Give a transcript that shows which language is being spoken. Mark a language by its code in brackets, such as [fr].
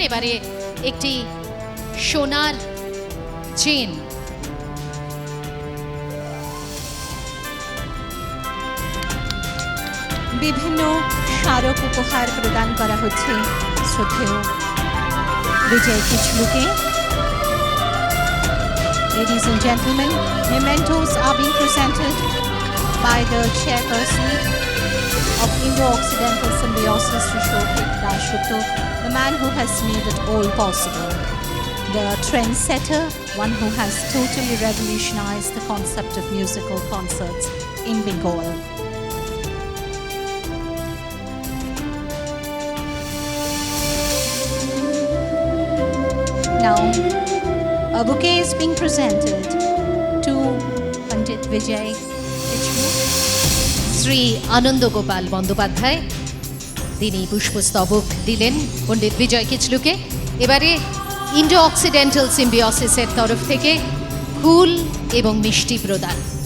[bn] এবারে একটি সোনার চেন বিভিন্ন স্মারক উপহার প্রদান করা হচ্ছে শ্রদ্ধেয় বিজয় কিচলুকে। [en] Ladies and gentlemen, mementos are being presented by the chairperson of Indo-Occidental Symbiosis, Sri Shobhik Dasgupta, the man who has made it all possible. The trendsetter, one who has totally revolutionized the concept of musical concerts in Bengal. Now, a bouquet is being presented to Pandit Vijay Kichlu. [bn] Shri আনন্দ গোপাল বন্দ্যোপাধ্যায় তিনি পুষ্পস্তবক দিলেন পণ্ডিত বিজয় কিচলুকে। এবারে Indo occidental সিম্বিওসিসের তরফ থেকে ফুল এবং মিষ্টি প্রদান।